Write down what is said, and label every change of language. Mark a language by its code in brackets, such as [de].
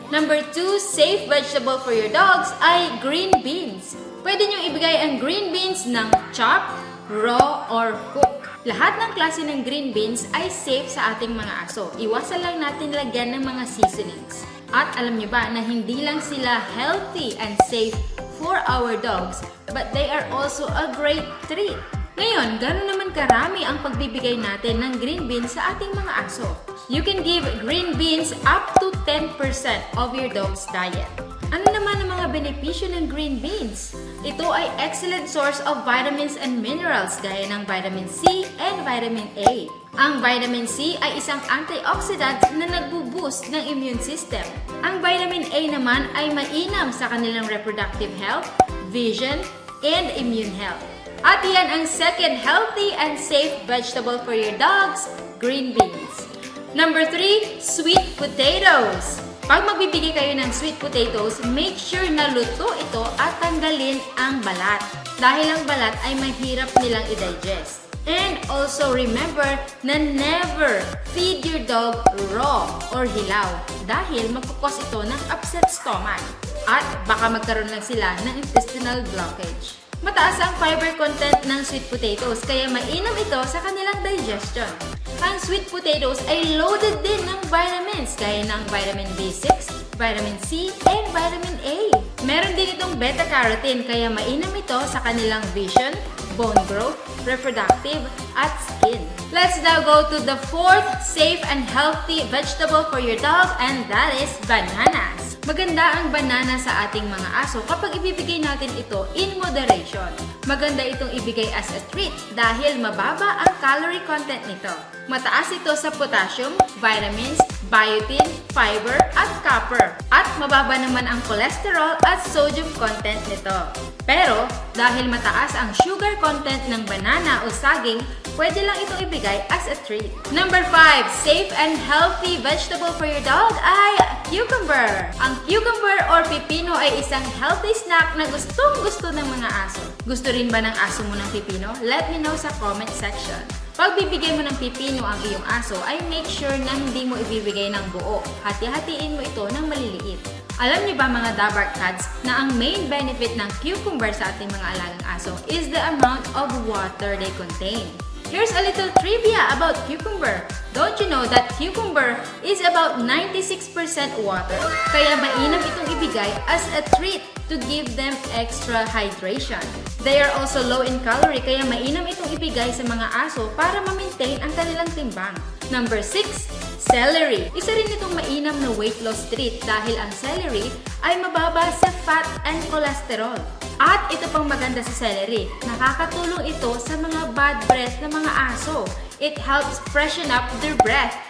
[en] Number 2, safe vegetable for your dogs ay green beans. [tl] Pwede nyo ibigay ang green beans ng [en] chopped, raw, or cooked. [tl] Lahat ng klase ng green beans ay safe sa ating mga aso. Iwasan lang natin lagyan ng mga seasonings. At alam nyo ba na hindi lang sila [en] healthy and safe for our dogs, but they are also a great treat. [tl] Ngayon, gano'n naman karami ang pagbibigay natin ng green beans sa ating mga aso. [en] You can give green beans up to 10% of your dog's diet. [tl] Ano naman ang mga benepisyo ng green beans? Ito ay [en] excellent source of vitamins and minerals [tl] gaya ng vitamin C and vitamin A. Ang vitamin C ay isang antioxidant na nagbo-boost ng immune system. Ang vitamin A naman ay mainam sa kanilang [en] reproductive health, vision, and immune health. [tl] At yan ang [en] second healthy and safe vegetable for your dogs, green beans. Number 3, sweet potatoes. [tl] Pag magbibigay kayo ng sweet potatoes, [en] make sure [tl] na luto ito at tanggalin ang balat. Dahil ang balat ay mahirap nilang i-digest. [en] And also remember na never feed your dog raw or hilaw [tl] dahil magkukos ito ng [en] upset stomach [tl] at baka magkaroon lang sila ng [en] intestinal blockage. [tl] Mataas ang fiber content ng sweet potatoes kaya mainam ito sa kanilang digestion. Ang sweet potatoes ay loaded din ng vitamins gaya ng vitamin B6, vitamin C, and vitamin A. Meron din itong beta-carotene kaya mainam ito sa kanilang vision, bone growth, reproductive, at skin. [en] Let's now go to the 4th safe and healthy vegetable for your dog and that is bananas. [tl] Maganda ang banana sa ating mga aso kapag ibibigay natin ito [en] in moderation. [tl] Maganda itong ibigay [en] as a treat [tl] dahil mababa ang calorie content nito. Mataas ito sa potassium, vitamins, biotin, fiber, at copper. At mababa naman ang cholesterol at sodium content nito. Pero dahil mataas ang sugar content ng banana o saging, pwede lang itong ibigay [en] as a treat. Number 5, safe and healthy vegetable for your dog ay cucumber. [tl] Ang cucumber or pipino ay isang healthy snack na gustong-gusto ng mga aso. Gusto rin ba ng aso mo ng pipino? [en] Let me know [tl] sa comment section. Pag bibigay mo ng pipino ang iyong aso, ay [en] make sure [tl] na hindi mo ibibigay ng buo. Hati-hatiin mo ito ng maliliit. Alam niyo ba mga Dabber Cats na ang main benefit ng cucumber sa ating mga alagang aso [en] is the amount of water they contain. Here's a little trivia about cucumber. Don't you know that cucumber is about 96% water? [tl] Kaya mainam itong ibigay [en] as a treat to give them extra hydration. They are also low in calorie [tl] kaya mainam itong ibigay sa mga aso para ma-maintain ang kanilang timbang. Number 6, celery. Isa rin itong mainam na [en] weight loss treat [tl] dahil ang celery ay mababa sa [en] fat and cholesterol. [tl] At ito pang maganda sa celery, nakakatulong ito sa mga bad breath ng mga aso. [en] It helps freshen up their breath.